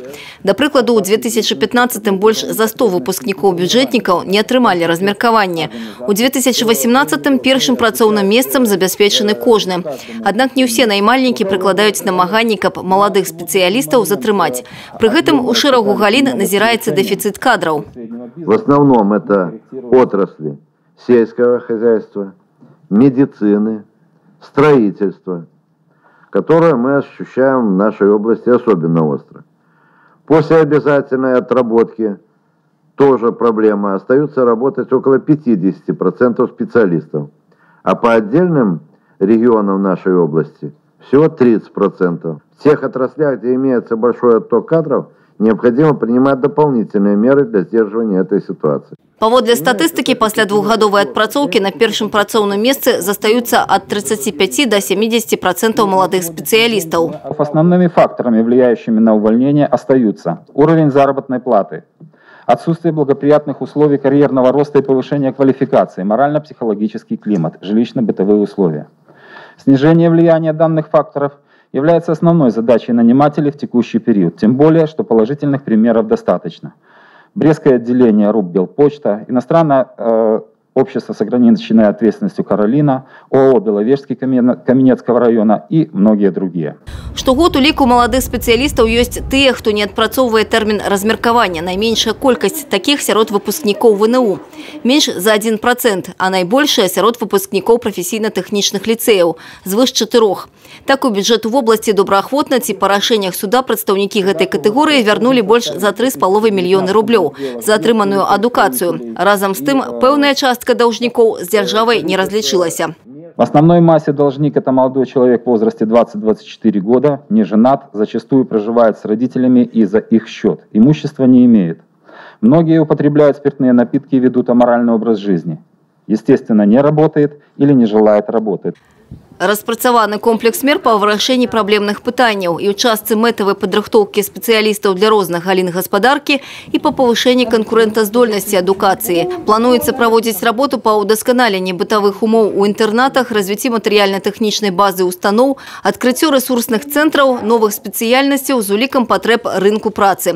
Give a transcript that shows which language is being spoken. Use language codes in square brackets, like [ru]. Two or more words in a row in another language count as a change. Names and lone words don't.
[be] Да прыкладу, у 2015-м больш за 100 выпускнікоў-бюджэтнікаў не атрымалі размеркаванне. У 2018-м першым працоўным месцам забяспечаны кожны. Аднак не ўсе наймальнікі прыкладаюць намаганні, каб маладых спецыялістаў затрымаць. Пры гэтым у шэрагу галін назіраецца дэфіцыт кадраў. [ru] В основном это отрасли сельского хозяйства, медицины, строительства, которое мы ощущаем в нашей области особенно остро. После обязательной отработки тоже проблема. Остаются работать около 50% специалистов. А по отдельным регионам нашей области всего 30%. В тех отраслях, где имеется большой отток кадров, необходимо принимать дополнительные меры для сдерживания этой ситуации. [be] Паводле статыстыкі, пасля двухгадовай адпрацоўкі на першым працоўным месцы застаюцца [ru] от 35 до 70% молодых специалистов. Основными факторами, влияющими на увольнение, остаются уровень заработной платы, отсутствие благоприятных условий карьерного роста и повышения квалификации, морально-психологический климат, жилищно-бытовые условия. Снижение влияния данных факторов является основной задачей нанимателей в текущий период, тем более, что положительных примеров достаточно. Брестское отделение РУП «Белпочта», иностранное общество с ограниченной ответственностью «Каролина», ООО «Беловежский» Каменецкого района и многие другие. [be] Штогод у ліку маладых спецыялістаў ёсць тыя, хто не адпрацоўвае тэрмін размеркавання. Найменшая колькасць такіх сярод выпускнікоў ВНУ. Менш за 1%, а найбольшая сярод выпускнікоў прафесійна-тэхнічных ліцэяў – звыш 4. Так у бюджэту вобласці добраахвотна ці па рашэннях суда прадстаўнікі гэтай катэгорыі вярнулі больш за 3,5 мільёны рублёў за атрыманую адукацыю. Разам з тым, пэўная частка даўжнікоў з дзяржавай не разлічылася. [ru] В основной массе должник – это молодой человек в возрасте 20-24 года, не женат, зачастую проживает с родителями и за их счет, имущества не имеет. Многие употребляют спиртные напитки и ведут аморальный образ жизни. Естественно, не работает или не желает работать. [be] Распрацаваны комплекс мер па вырашэнні праблемных пытанняў і ў частцы мэтавай падрыхтоўкі спецыялістаў для розных галін гаспадаркі і па павышэнні канкурэнтаздольнасці адукацыі. Плануецца праводзіць работу па ўдасканаленні бытавых умоў у інтэрнатах, развіцці матэрыяльна-тэхнічнай базы устаноў, адкрыццё рэсурсных цэнтраў, новых спецыяльнасцяў з улікам патрэб рынку працы.